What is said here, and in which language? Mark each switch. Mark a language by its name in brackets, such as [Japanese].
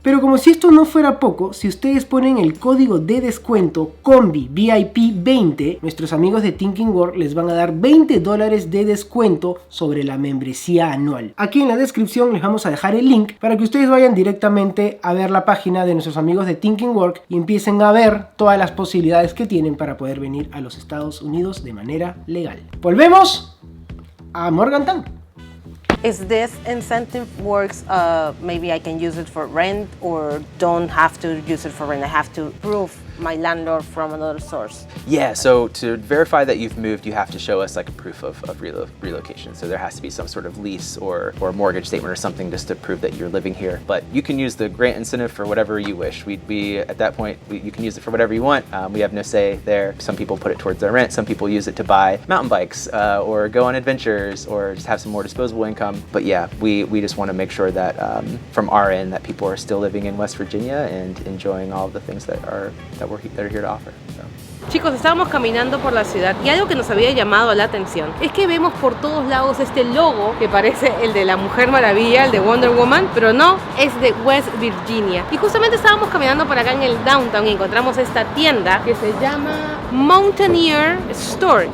[Spanish] Pero como si esto no fuera poco, si ustedes ponen el código de descuento COMBI VIP 20, nuestros amigos de Thinking Work les van a dar $20 de descuento sobre la membresía anual. Aquí en la descripción les vamos a dejar el link para que ustedes vayan directamente a ver la página de nuestros amigos de Thinking Work y empiecen a ver todas las posibilidades que tienen para poder venir a los Estados Unidos de manera legal. Volvemos a Morgantown. [English] Is this incentive works, maybe I can use it for rent or don't have to use it for rent? I have to prove my landlord from another source. Yeah, so to verify that you've moved, you have to show us like a proof of relocation. So there has to be some sort of lease or mortgage statement or something just to prove that you're living here. But you can use the grant incentive for whatever you wish. We'd be, at that point, you can use it for whatever you want. We have no say there. Some people put it towards their rent. Some people use it to buy mountain bikes or go on adventures or just have some more disposable income. But yeah, we just want to make sure that from our end that people are still living in West Virginia and enjoying all of the things that are here to offer. So. [Spanish] Chicos, estábamos caminando por la ciudad y algo que nos había llamado la atención es que vemos por todos lados este logo que parece el de la Mujer Maravilla, el de Wonder Woman, pero no, es de West Virginia. Y justamente estábamos caminando por acá en el downtown y encontramos esta tienda que se llama Mountaineer Store.